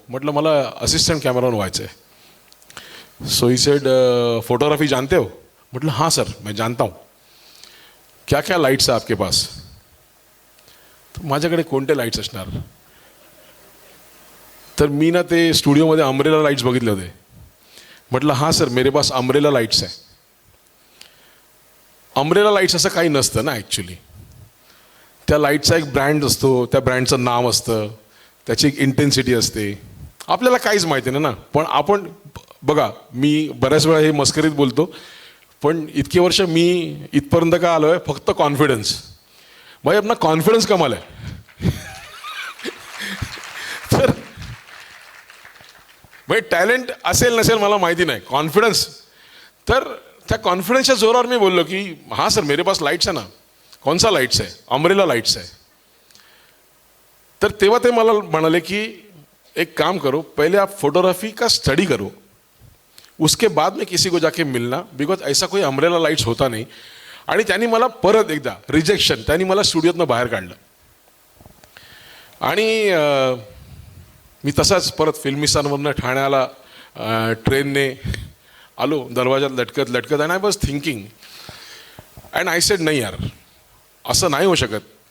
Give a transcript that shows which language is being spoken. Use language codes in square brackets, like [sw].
[mr] म्हटलं मला assistant cameraman व्हायचं आहे. [en] so he said photography [hi] जानते हो. [mr] म्हटलं [hi] हाँ सर मैं जानता हूँ. क्या क्या लाइट्स है आपके पास. [mr] तर माझ्याकडे कोणते लाईट्स असणार. तर मी ना ते स्टुडिओमध्ये अम्ब्रेला लाईट्स बघितले होते. म्हटलं [hi] हां सर मेरे पास [mr] अम्ब्रेला लाईट्स आहे. अम्ब्रेला लाईट्स असं काही नसतं ना ॲक्च्युली. त्या लाईटचा एक ब्रँड असतो, त्या ब्रँडचं नाव असतं, त्याची एक इंटेन्सिटी असते. आपल्याला काहीच माहिती नाही ना. पण आपण बघा, मी बऱ्याच वेळा हे मस्करीत बोलतो, पण इतके वर्ष मी इथपर्यंत का आलो आहे फक्त कॉन्फिडन्स. [hi] भाई अपना [mr] कॉन्फिडन्स कमाल आहे. तर भाई टॅलेंट असेल नसेल मला माहिती नाही, कॉन्फिडन्स. तर त्या कॉन्फिडन्सच्या जोरावर मी बोललो की [hi] हां सर मेरे पास लाईट्स [mr] आहे ना. [hi] कौन सा लाइट्स है. अम्ब्रेला लाइट्स है. [mr] तर तेव्हा ते मला म्हणाले की [hi] एक काम करो, पहले आप फोटोग्राफी का स्टडी करो, उसके बाद में किसी को जाके मिलना, बिकॉज ऐसा कोई अम्ब्रेला लाइट्स होता नहीं. [mr] आणि त्यांनी मला परत एकदा रिजेक्शन, त्यांनी मला स्टुडिओतनं बाहेर काढलं. आणि मी तसाच परत फिल्मिस्तानवरनं ठाण्याला ट्रेनने आलो, दरवाजात लटकत लटकत. [en] and I was thinking and I said [mr] नाही यार, असं नाही होऊ शकत.